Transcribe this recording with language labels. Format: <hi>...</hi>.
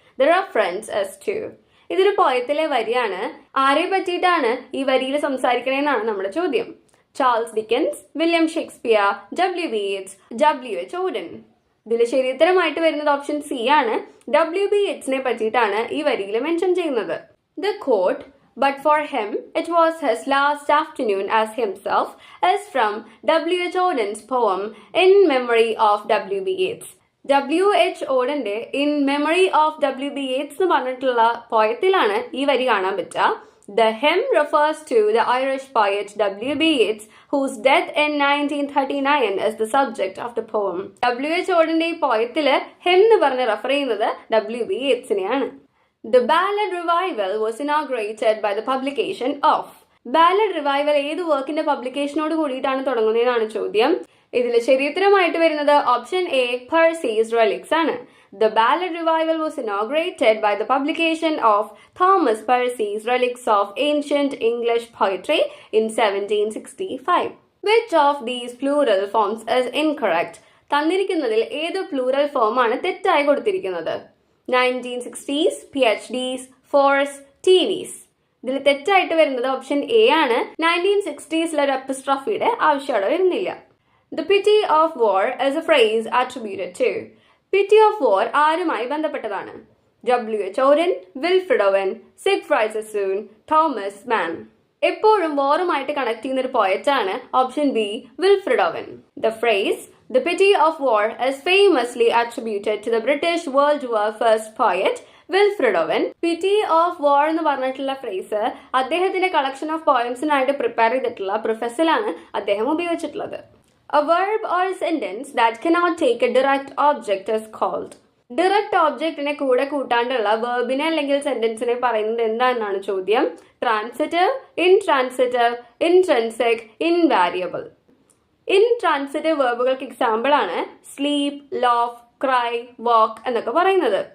<en>The reference is to.</en> <ml>ഇതൊരു പോയത്തിലെ വരിയാണ്. ആരെ പറ്റിയിട്ടാണ് ഈ വരിയിൽ സംസാരിക്കണേന്നാണ് നമ്മുടെ ചോദ്യം.</ml> <en>Charles Dickens, William Shakespeare, W.B. Yeats, W.H. Auden.</en> <ml>ഇതിൽ ശരിയുത്തരമായിട്ട് വരുന്നത് ഓപ്ഷൻ സി ആണ്. W.B. Yeatsനെ പറ്റിയിട്ടാണ് ഈ വരിയിൽ മെൻഷൻ ചെയ്യുന്നത്.</ml> <en>The quote "But for him it was his last afternoon as himself" is from W.H. Auden's poem In Memory of W.B. Yeats. W.H.</en> <ml>Audenന്റെ In Memory of W.B. Yeats എന്ന് പറഞ്ഞിട്ടുള്ള പോയത്തിലാണ് ഈ വരി കാണാൻ പറ്റുക.</ml> <en>The hymn refers to the Irish poet W.B. Yeats, whose death in 1939 is the subject of the poem.</en> <ml>W.H. Audenന്റെ ഈ പോയത്തില് hymn എന്ന് പറഞ്ഞ് refer ചെയ്യുന്നത് W.B. Yeatsനെയാണ്.</ml> <en>The ballad revival was inaugurated by the publication of.</en> <ml>Ballad revival ഏത് വർക്കിന്റെ പബ്ലിക്കേഷനോട് കൂടിയിട്ടാണ് തുടങ്ങുന്നതെന്നാണ് ചോദ്യം. ഇതിൽ ശരിയുത്തരമായിട്ട് വരുന്നത് ഓപ്ഷൻ എ പെർസീസ് റെലിക്സ് ആണ്.</ml> <en>The ballad revival was inaugurated by the publication of Thomas Percy's Relics of Ancient English Poetry in 1765. Which of these plural forms is incorrect?</en> <ml>തന്നിരിക്കുന്നതിൽ ഏത് plural form ആണ് തെറ്റായി കൊടുത്തിരിക്കുന്നത്?</ml> <en>1960s, PhDs, 4s, TVs.</en> <ml>ഇതിൽ തെറ്റായിട്ട് വരുന്നത് option A ആണ്. 1960s ഒരു എപ്പിസ്ട്രോഫിയുടെ ആവശ്യം അവിടെ വരുന്നില്ല.</ml> <en>The pity of war is a phrase attributed to. Pity of war</en> <ml>ആരുമായി ബന്ധപ്പെട്ടതാണ്?</ml> <en>W.H. Auden, Wilfred Owen, Siegfried Sassoon, Thomas Mann.</en> <ml>എപ്പോഴും വാറുമായിട്ട് കണക്ട് ചെയ്യുന്ന ഒരു പോയറ്റാണ് option B Wilfred oven.</ml> <en>The phrase "The pity of war" is famously attributed to the British World War First poet</en> <ml>Wilfred oven. പിറ്റി of വാർ എന്ന് പറഞ്ഞിട്ടുള്ള phrase അദ്ദേഹത്തിന്റെ collection of പോയംസിനായിട്ട് prepare ചെയ്തിട്ടുള്ള പ്രൊഫസറിലാണ് അദ്ദേഹം ഉപയോഗിച്ചിട്ടുള്ളത്.</ml> <en>A verb or sentence that cannot take a direct object is called.</en> <ml>Direct ഓബ്ജക്റ്റിനെ കൂടെ കൂട്ടാണ്ടുള്ള വെർബിനെ അല്ലെങ്കിൽ സെന്റൻസിനെ പറയുന്നത് എന്താണെന്നാണ് ചോദ്യം.</ml> <en>Transitive, intransitive, intrinsic, invariable.</en> <ml>Intransitive വെർബുകൾക്ക് example ആണ് സ്ലീപ്, ലോഫ്, ക്രൈ, വാക്ക് എന്നൊക്കെ പറയുന്നത്.</ml>